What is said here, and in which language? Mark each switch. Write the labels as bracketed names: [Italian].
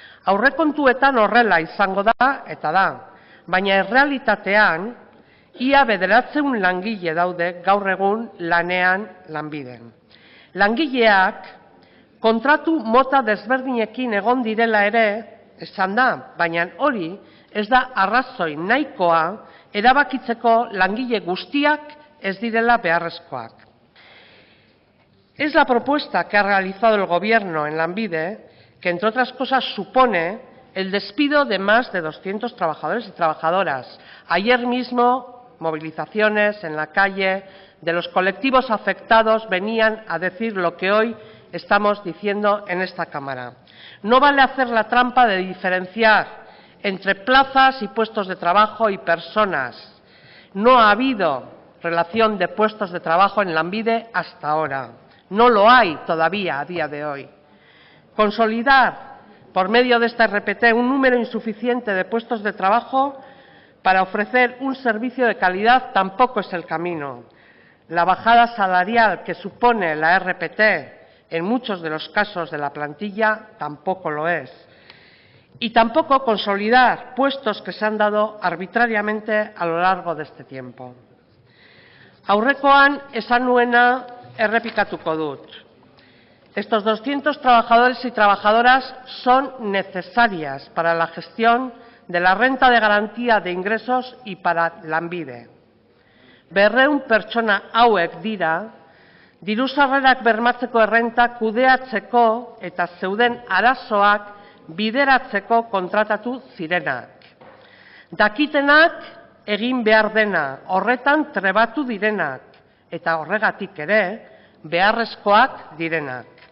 [Basque] Aurrekontuetan horrela izango da, eta da, baina errealitatean, ia 900 langile daude gaur egun lanean lanbiden. Langileak kontratu mota desberdinekin egon direla ere, esan da, baina hori ez da arrazoi nahikoa erabakitzeko langile guztiak ez direla beharrezkoak. [Spanish] Es la propuesta que ha realizado el Gobierno en Lanbide, que entre otras cosas supone el despido de más de 200 trabajadores y trabajadoras. Ayer mismo, movilizaciones en la calle de los colectivos afectados venían a decir lo que hoy estamos diciendo en esta Cámara. No vale hacer la trampa de diferenciar entre plazas y puestos de trabajo y personas. No ha habido relación de puestos de trabajo en Lanbide hasta ahora. No lo hay todavía a día de hoy. Consolidar por medio de esta RPT un número insuficiente de puestos de trabajo para ofrecer un servicio de calidad tampoco es el camino. La bajada salarial que supone la RPT en muchos de los casos de la plantilla tampoco lo es. Y tampoco consolidar puestos que se han dado arbitrariamente a lo largo de este tiempo. [Basque] Aurrekoan esan nuena errepikatuko dut. [Spanish] Estos 200 trabajadores y trabajadoras son necesarias para la gestión de la renta de garantía de ingresos y para Lanbide. [Basque] 200 pertsona hauek dira, diru sarrerak bermatzeko errenta kudeatzeko eta zeuden arazoak bideratzeko kontratatu zirenak. Dakitenak egin behar dena, horretan trebatu direnak, eta horregatik ere beharrezkoak direnak.